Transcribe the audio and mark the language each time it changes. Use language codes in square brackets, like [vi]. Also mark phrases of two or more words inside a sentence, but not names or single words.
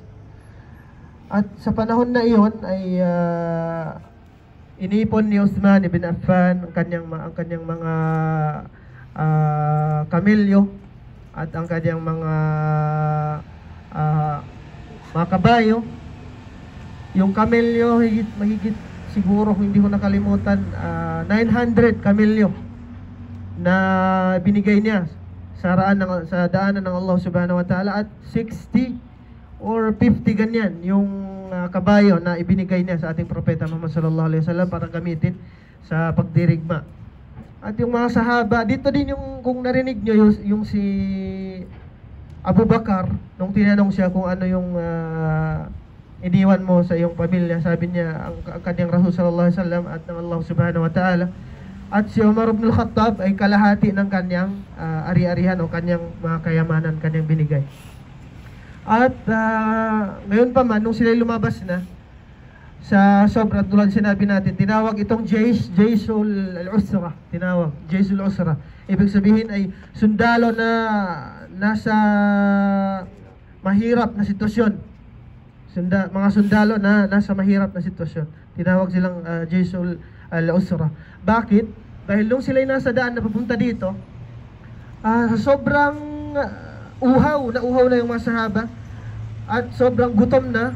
[tl] At sa panahon na iyon ay inipon ni Uthman ibn Affan ang kanyang mga kamelyo at ang kanyang mga kabayo. Yung kamelyo mahigit siguro, kung hindi ko nakalimutan, 900 kamelyo na binigay niya sa daanan ng Allah [ar] سبحانه وتعالى, [tl] at 60 or 50 ganyan yung kabayo na ibinigay niya sa ating Propeta Muhammad [ar] صلى الله عليه وسلم [tl] para gamitin sa pagdirigma. At yung mga sahaba, dito din yung kung narinig nyo yung si Abu Bakar, nung tinanong siya kung ano yung iniwan mo sa iyong pamilya, sabi niya ang kanyang Rasul [ar] صلى الله عليه وسلم [tl] at ng Allah [ar] سبحانه وتعالى. [tl] At si Umar ibn al-Khattab ay kalahati ng kanyang ari-arihan o kanyang mga kayamanan kanyang binigay. At ngayon pa man, nung sila lumabas na sa sobra, tulad sinabi natin, tinawag itong [ar] جيش العسرة, [tl] tinawag [ar] جيش العسرة. [tl] Ibig sabihin ay sundalo na nasa mahirap na sitwasyon, mga sundalo na nasa mahirap na sitwasyon, tinawag silang [ar] جيش العسرة. [tl] Bakit? Dahil nung sila'y nasa daan na papunta dito, sobrang uhaw na yung mga sahaba, at sobrang gutom na.